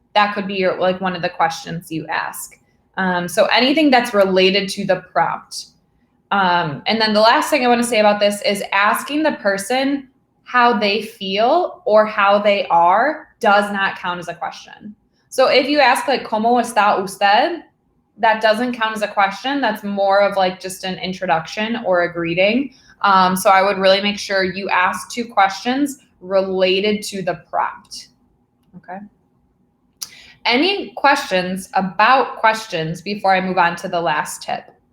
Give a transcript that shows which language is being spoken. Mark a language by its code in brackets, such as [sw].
[en] That could be like one of the questions you ask. So anything that's related to the prompt. And then the last thing I want to say about this is asking the person how they feel or how they are does not count as a question. So if you ask like, [es] ¿Cómo está usted? [en] That doesn't count as a question. That's more of like just an introduction or a greeting. So I would really make sure you ask 2 questions related to the prompt. Okay. Any questions about questions before I move on to the last tip?